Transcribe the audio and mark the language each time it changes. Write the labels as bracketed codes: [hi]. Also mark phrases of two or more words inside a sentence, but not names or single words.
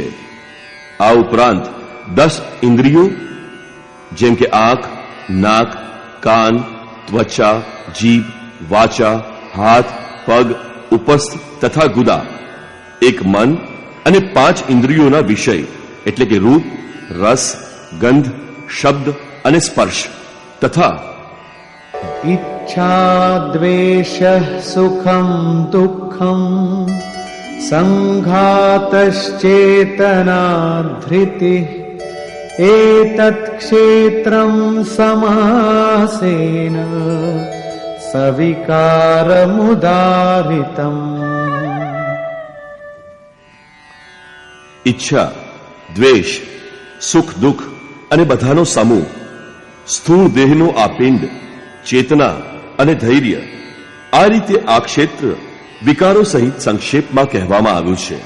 [gu] આ ઉપરાંત 10 ઇન્દ્રિયો જેમ કે આંખ, નાક, કાન, ત્વચા, જીભ, વાચા, હાથ, પગ, ઉપસ્થ તથા ગુદા, એક મન અને 5 ઇન્દ્રિયોના વિષય એટલે કે રૂપ, રસ, ગંધ, શબ્દ અને સ્પર્શ તથા [sa] इच्छा द्वेषः सुखं दुःखं संघातश्चेतना धृतिः एतत् क्षेत्रं समासेन सविकारमुदारितम्. [gu] ઈચ્છા, દ્વેષ, સુખ દુઃખ અને બધાનો સમૂહ, સ્થૂળ દેહનો આ પિંડ, ચેતના અને ધૈર્ય, આ રીતે આ ક્ષેત્ર વિકારો સહિત સંક્ષેપમાં કહેવામાં આવ્યું છે.